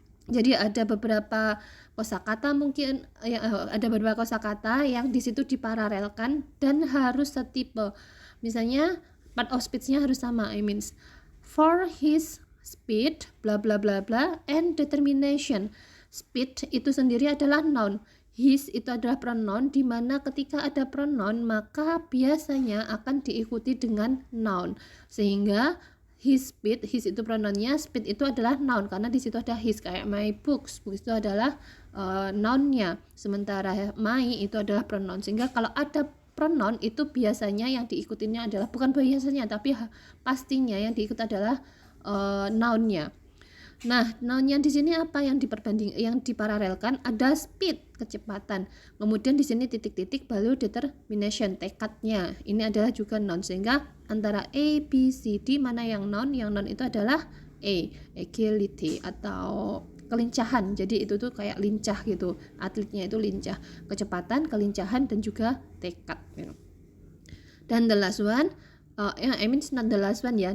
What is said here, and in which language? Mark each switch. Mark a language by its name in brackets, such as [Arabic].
[Indonesian] Jadi ada beberapa kosakata mungkin ada beberapa kosakata yang di situ diparalelkan dan harus setipe. Misalnya part of speech-nya harus sama. [English] I mean, for his speed, bla bla bla bla, and determination. [Indonesian] Speed itu sendiri adalah noun. His itu adalah pronoun, di mana ketika ada pronoun maka biasanya akan diikuti dengan noun. Sehingga his speed, his itu pronounnya, speed itu adalah noun karena di situ ada his. Kayak my books, books itu adalah nounnya. Sementara my itu adalah pronoun. Sehingga kalau ada pronoun itu biasanya yang diikutinya adalah, bukan biasanya tapi pastinya yang diikut adalah nounnya. Nah, nounnya di sini apa yang diparalelkan? Ada speed, kecepatan. Kemudian di sini titik-titik baru determination, tekadnya. Ini adalah juga noun, sehingga antara A, B, C, D mana yang noun? Yang noun itu adalah A, agility atau kelincahan. Jadi itu tuh kayak lincah gitu. Atletnya itu lincah, kecepatan, kelincahan, dan juga tekad. [English] Dan the last one, I mean it's not the last one ya.